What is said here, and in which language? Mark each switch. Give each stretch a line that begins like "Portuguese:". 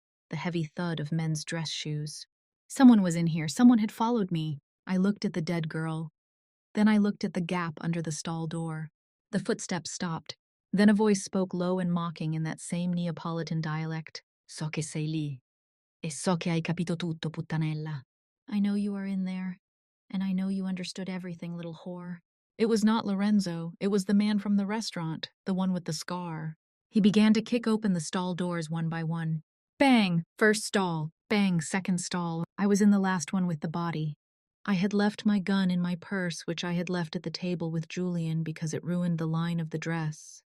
English: The heavy thud of men's dress shoes. Someone was in here. Someone had followed me. I looked at the dead girl. Then I looked at the gap under the stall door. The footsteps stopped. Then a voice spoke low and mocking in that same Neapolitan dialect.
Italian: "So che sei lì. E so che hai capito tutto, puttanella."
English: I know you are in there. And I know you understood everything, little whore. It was not Lorenzo. It was the man from the restaurant, the one with the scar. He began to kick open the stall doors one by one. Bang! First stall. Bang! Second stall. I was in the last one with the body. I had left my gun in my purse, which I had left at the table with Julian because it ruined the line of the dress.